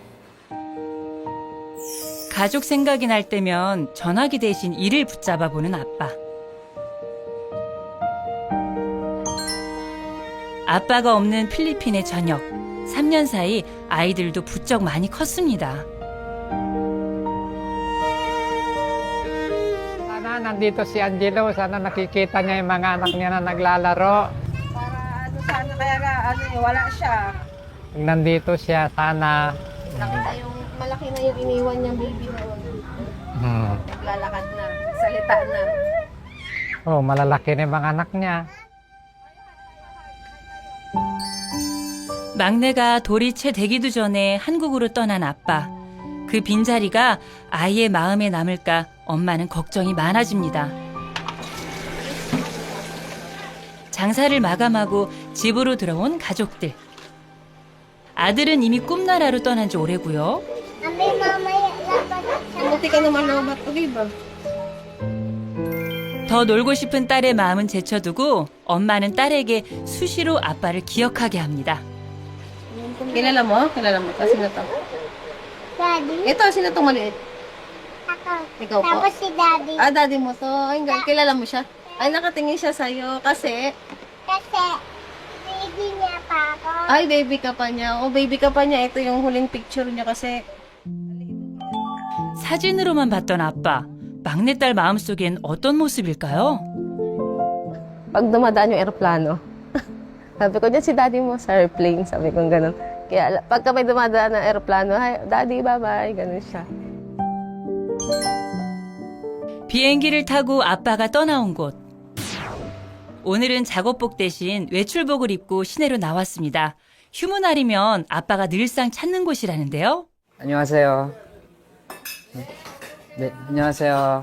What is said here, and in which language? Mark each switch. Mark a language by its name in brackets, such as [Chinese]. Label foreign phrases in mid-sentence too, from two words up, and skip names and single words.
[Korean] 가족 생각이 날 때면 전화기 대신 이를 붙잡아 보는 아빠. 아빠가 없는 필리핀의 저녁. 3년 사이 아이들도 부쩍 많이 컸습니다. [Filipino] Sana nandito si Angelo, sana nakikita niya yung mga anak niya na naglalaro. Para sana kaya wala siya. Pag nandito siya, sana. Yung malaki na yung iniwan niyang baby na yun. Naglalakad na, salita na. Oh, malalaki na yung mga anak niya. [Korean] 막내가 돌이 채 되기도 전에 한국으로 떠난 아빠. 그 빈자리가 아이의 마음에 남을까 엄마는 걱정이 많아집니다. 장사를 마감하고 집으로 들어온 가족들. 아들은 이미 꿈나라로 떠난 지 오래고요. [Filipino] Abi, mamaya dapat Buti ka naman lobat ko, diba? [Korean] 더 놀고 싶은 딸의 마음은 제쳐두고 엄마는 딸에게 수시로 아빠를 기억하게 합니다. [Filipino] Kilala mo? Kilala mo? Sino to? daddy. Ito, sino to maliit? Ako. Ikaw po? Tapos si daddy. Daddy mo to. Ay, kilala mo siya? Ay, nakatingin siya sa'yo kasi... Kasi, baby niya pa ako. Ay, baby ka pa niya. O, baby ka pa niya. Ito yung huling picture niya kasi... [Korean] 사진으로만 봤던 아빠. 막내딸 마음속엔 어떤 모습일까요? [Filipino] Pag dumadaan yung eroplano, sabi ko, dyan si daddy mo sa airplane. Sabi ko gano'n. Kaya pagka may dumadaan ng eroplano, [English] hi, daddy, bye-bye. [Filipino] Gano'n siya. [Korean] 비행기를 타고 아빠가 떠나온 곳. 오늘은 작업복 대신 외출복을 입고 시내로 나왔습니다. 휴무날이면 아빠가 늘상 찾는 곳이라는데요. 안녕하세요. 네, 안녕하세요.